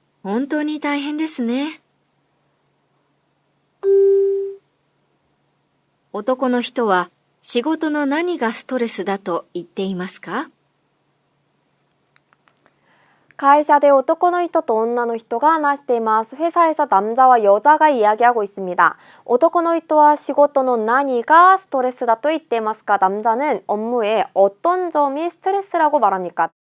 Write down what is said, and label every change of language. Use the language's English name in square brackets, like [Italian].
[Japanese] 本当に大変ですね。男の人は仕事の何がストレスだと言っていますか？会社で男の人と女の人が話しています。 [Korean] 회사에서 남자와 여자가 이야기하고 있습니다. [Japanese] 男の人は仕事の何がストレスだと言っていますか? [Korean] 남자는 업무의 어떤 점이 스트레스라고 말합니까?